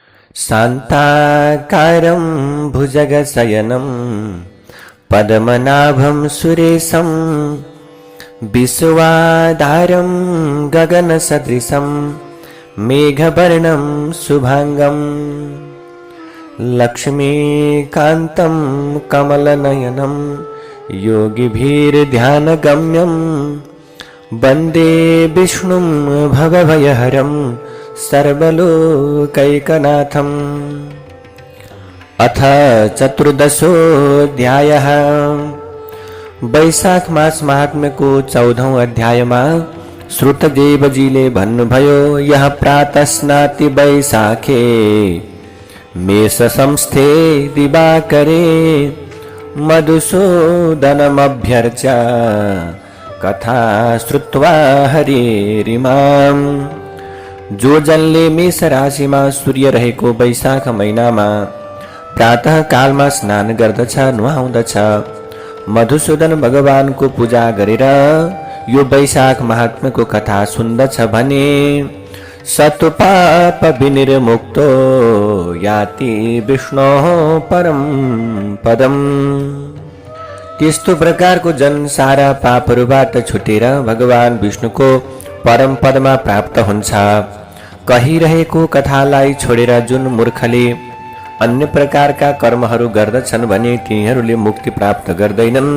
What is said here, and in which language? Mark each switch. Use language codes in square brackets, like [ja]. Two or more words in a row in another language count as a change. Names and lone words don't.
[sa] शान्ताकारं भुजगशयनं पद्मनाभं सुरेशं विश्वाधारं गगनसदृशं मेघवर्णं शुभांगं लक्ष्मीकान्तं कमलनयनं योगिभिर्ध्यानगम्यं वन्दे विष्णुं भवभयहरं सर्वलोकैकनाथम्। अथ चतुर्दशोऽध्यायः। [ne] वैशाख मास महात्म्य को 14औं अध्यायमा श्रुतदेवजीले भन्नुभयो, [sa] यह प्रातः स्नाति वैशाखे मेष संस्थे दिवाकरे मधुसूदनमभ्यर्च्य कथा श्रुत्वा हरिरिमाम्। [ne] जो जनले मेष राशिमा सूर्य रहेको वैशाख महिनामा प्रातः कालमा स्नान गर्दछ, नुहाउँदछ, मधुसूदन भगवानको पूजा गरेर यो वैशाख महात्म्यको कथा सुन्दछ भने [sa] सत्पाप विनिर्मुक्तो याति विष्णोः परम पदम। [ne] त्यस्तो प्रकारको जन सारा पापहरूबाट छुटेर भगवान विष्णुको परम पदमा प्राप्त हुन्छ। कहिरहेको कथालाई छोडेर जुन मूर्खले अन्य प्रकारका कर्महरू गर्दछन् भने तिनीहरूले मुक्ति प्राप्त गर्दैनन्।